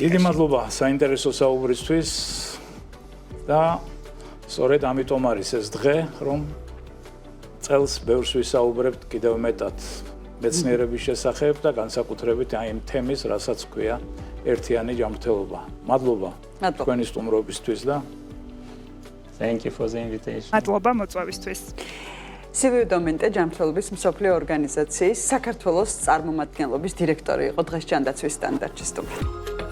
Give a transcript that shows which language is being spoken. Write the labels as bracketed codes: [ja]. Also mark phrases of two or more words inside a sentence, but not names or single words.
[ka] დიდი მადლობა საინტერესო საუბრისთვის და სწორედ ამიტომ არის ეს დღე, რომ წელს ბევრს ვისაუბრებთ კიდევ მეტად მეცნიერების შესახებ და განსაკუთრებით აი იმ თემის, რასაც ქვია ერთიანი ჯანმრთელობა. მადლობა თქვენი სტუმრობისთვის და [en] Thank you for the invitation. [ka] მადლობა მოწვევისთვის. სილვიუ დომენტე ჯანმრთელობის მსოფლიო ორგანიზაციის საქართველოს წარმომადგენლობის დირექტორი იყო დღეს ჯანდაცვის სტანდარტში სტუმრად.